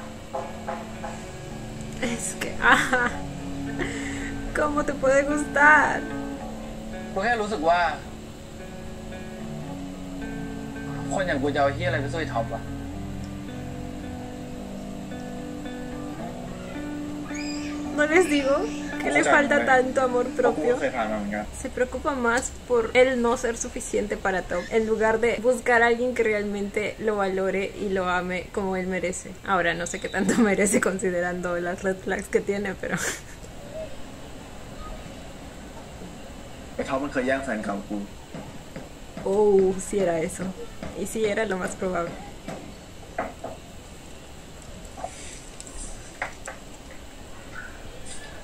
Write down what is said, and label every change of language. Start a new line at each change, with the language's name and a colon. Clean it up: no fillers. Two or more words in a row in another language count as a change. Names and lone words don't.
Spanish: Es que, ¿cómo te puede gustar?
Thai: กูแค่รู้สึกว่า คนอย่างกูจะเอาเฮียอะไรไปสู้ไอ้ท็อปวะ
Spanish: ¿No les digo que le falta tanto amor
Thai: เพราะกู
Spanish: propio?
Thai: ก็เคยผ่านมาเหมือนกัน
Spanish: Se preocupa más por él no ser suficiente para Tom, en lugar de buscar a alguien que realmente lo valore y lo ame como él merece. Ahora no sé qué tanto merece considerando las
English: red flags
Spanish: que tiene, pero
Thai: ไอ้ท็อปมันเคยแย่งแฟนเก่ากู
Spanish: oh, si era eso. Y si era lo más probable. ไ